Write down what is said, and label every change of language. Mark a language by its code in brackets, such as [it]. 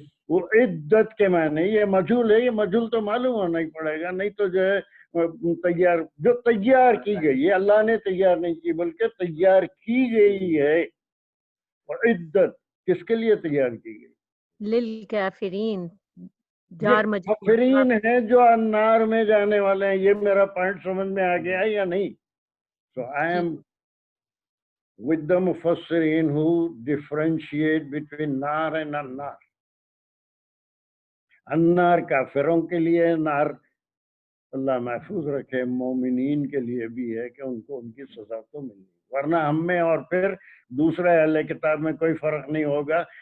[hi] वो इद्दत के माने ये मजहूल है, ये मजहूल तो मालूम होना ही पड़ेगा, नहीं तो जो है तैयार, जो तैयार की गई है, अल्लाह ने तैयार नहीं की बल्कि तैयार की गई है। और इद्दत किसके लिए तैयार की गई? लिल काफिरीन, जार मजहूल। काफिरीन है जो अन्नार में जाने वाले हैं। ये मेरा पॉइंट समझ में आ गया या नहीं? [en] So I am with the mufassirin who differentiate between nar and annar. [hi] अन्नार काफिरों के लिए, नार अल्लाह महफूज रखे मोमिनीन के लिए भी है कि उनको उनकी सजा तो मिली, वरना हम में और फिर दूसरे अहले किताब में कोई फर्क नहीं होगा।